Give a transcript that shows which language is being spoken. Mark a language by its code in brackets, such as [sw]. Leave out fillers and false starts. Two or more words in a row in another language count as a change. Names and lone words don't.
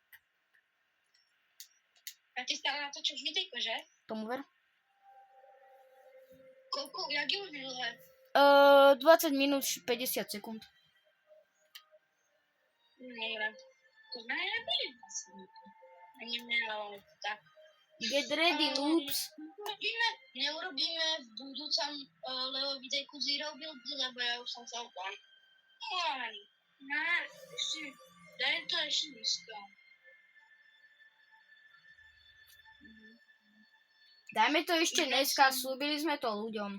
[sk] A ty stále natáčaš videjko, že? Tomu ver? Koľko? Jak je už dlhé? 20 minút 50 sekúnd. Dobre. To znamená, že vlastne. Ani mňa tak. [en] Get ready, noobs. [sk] Neurobíme v budúcom Leo videjku Zero Build, lebo ja už som sa opal. Daj to ešte nízko. Dajme to ešte dneska, slúbili sme to ľuďom.